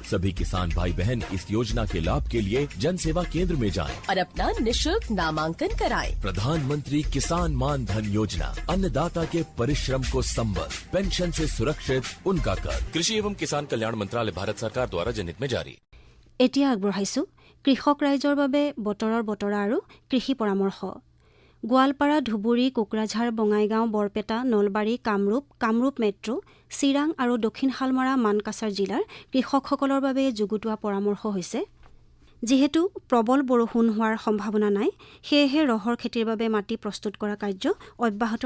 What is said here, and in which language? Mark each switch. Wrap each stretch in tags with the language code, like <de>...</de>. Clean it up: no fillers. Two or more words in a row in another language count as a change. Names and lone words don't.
<hi>सभी किसान भाई बहन इस योजना के लाभ के लिए जन सेवा केंद्र में जाएं और अपना निःशुल्क नामांकन कराएं। प्रधानमंत्री किसान मान धन योजना अन्नदाता के परिश्रम को संबल पेंशन से सुरक्षित उनका कर कृषि एवं किसान कल्याण मंत्रालय भारत सरकार द्वारा जनहित में जारी</hi> <as>এতিয়া আগবঢ়াইছো কৃষক ৰাইজৰ বাবে বতৰৰ বতৰা আৰু কৃষি পৰামৰ্শ গোৱালপাৰা ধুবুৰী কোকৰাঝাৰ বঙাইগাঁও বৰপেটা নলবাৰী কামৰূপ মেট্ৰ' চিৰাং আৰু দক্ষিণ শালমৰা মানকাছাৰ জিলাৰ কৃষকসকলৰ বাবে যুগুতোৱা পৰামৰ্শ হৈছে যিহেতু প্ৰবল বৰষুণ হোৱাৰ সম্ভাৱনা নাই সেয়েহে ৰহৰ খেতিৰ বাবে মাটি প্ৰস্তুত কৰা কাৰ্য অব্যাহত</as>